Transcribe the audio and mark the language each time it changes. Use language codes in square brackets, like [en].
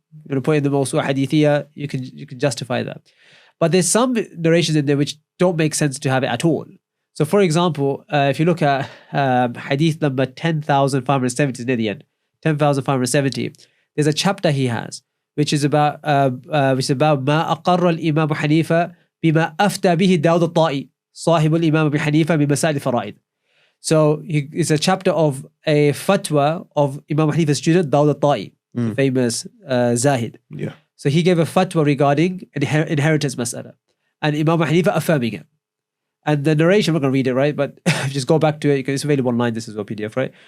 [en] You want to put in the Mawsu'ah hadithiyah, you can justify that. But there's some narrations in there which don't make sense to have it at all. So for example, if you look at hadith number 10,570 near the end, 10,570, there's a chapter he has, which is about [ar] ما أقر الإمام حنيفة بما أفتى به داود الطائي صاحب الإمام أبي حنيفة بمسائل الفرائض. [en] So it's a chapter of a fatwa of Imam Hanifa's student Dawud al-Ta'i, the famous Zahid. Yeah. So he gave a fatwa regarding inheritance mas'ala, and Imam Hanifa affirming it. And the narration, we're going to read it, right? But just go back to it, because it's available online, this is a PDF, right?